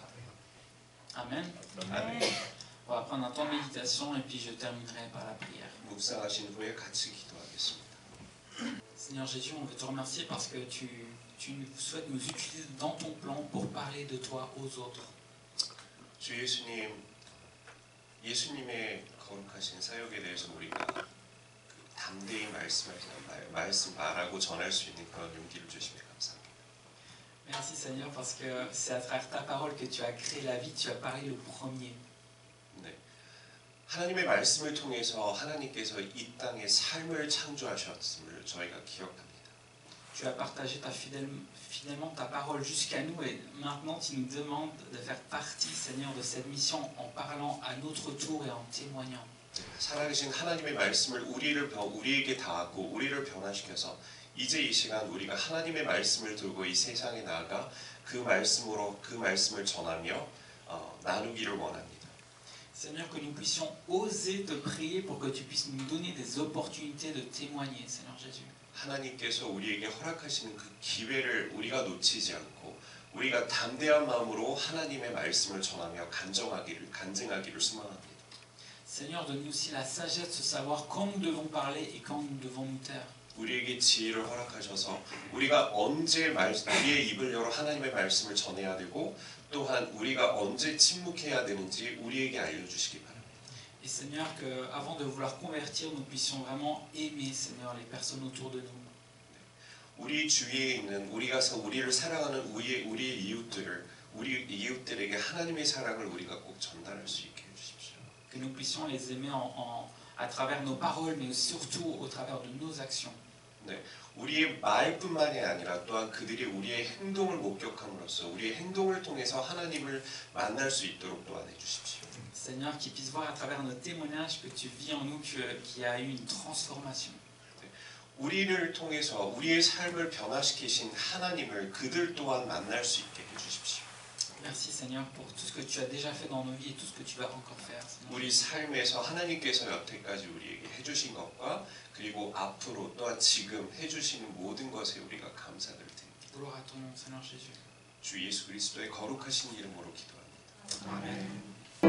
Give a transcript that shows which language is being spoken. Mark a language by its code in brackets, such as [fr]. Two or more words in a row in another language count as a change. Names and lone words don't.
[fr] Amen. [ko] 아멘. [fr] On va prendre un temps de méditation et puis je terminerai par la prière. [ko] 묵상하신 후에 같이 기도하겠습니다. [fr] Seigneur Jésus, on veut te remercier parce que tu souhaites nous utiliser dans ton plan pour parler de toi aux autres. [ko] 주 예수님, 예수님의 거룩하신 사역에 대해서 우리가 담대히 말씀 말하고 전할 수 있는 그런 용기를 주시면 감사합니다. [fr] Merci Seigneur parce que c'est à travers ta parole que tu as créé la vie, tu as parlé le premier. [ko] 네, 하나님의 말씀을 통해서 하나님께서 이 땅에 삶을 창조하셨음을 저희가 기억합니다. [fr] Tu as partagé fidèlement ta parole jusqu'à nous et maintenant tu nous demandes de faire partie, Seigneur, de cette mission en parlant à notre tour et en témoignant. [ko] 살아계신 하나님의 말씀을 우리에게 다하고 우리를 변화시켜서 이제 이 시간 우리가 하나님의 말씀을 들고 이 세상에 나아가 그 말씀을 전하며 나누기를 원합니다. [fr] Seigneur, que nous puissions oser te prier pour que tu puisses nous donner des opportunités de témoigner, Seigneur Jésus. [ko] 하나님께서 우리에게 허락하시는 그 기회를 우리가 놓치지 않고 우리가 담대한 마음으로 하나님의 말씀을 전하며 간증하기를 소망합니다. [fr] Seigneur, donne-nous aussi la sagesse de savoir quand nous devons parler et quand nous devons nous taire. [ko] 우리에게 지혜를 허락하셔서 우리가 언제 우리의 입을 열어 하나님의 말씀을 전해야 되고 또한 우리가 언제 침묵해야 되는지 우리에게 알려주시기 바랍니다. [fr] Et Seigneur, qu'avant de vouloir convertir, nous puissions vraiment aimer, Seigneur, les personnes autour de nous. [ko] 우리 주위에 있는 우리를 사랑하는 우리의 이웃들에게 하나님의 사랑을 우리가 꼭 전달할 수 있게 해주십시오. [fr] Que nous puissions les aimer à travers nos paroles, mais surtout au travers de nos actions. [ko] 네, 우리의 말뿐만이 아니라 또한 그들이 우리의 행동을 목격함으로써 우리의 행동을 통해서 하나님을 만날 수 있도록 또한 해주십시오. [fr] Seigneur, qu'ils puissent voir à travers nos témoignages que tu vis en nous, qu'il y a eu une transformation. [ko] 우리를 통해서 우리의 삶을 변화시키신 하나님을 그들 또한 만날 수 있게 해주십시오. [fr] Merci Seigneur pour tout ce que tu as déjà fait dans nos vies et tout ce que tu vas encore faire. [ko] 우리 삶에서 하나님께서 여태까지 우리에게 해주신 것과 그리고 앞으로 또한 지금 해주시는 모든 것에 우리가 감사를 드립니다. [fr] Gloire à ton nom, Seigneur Jésus. [ko] 주 예수 그리스도의 거룩하신 이름으로 기도합니다. [fr] Amen.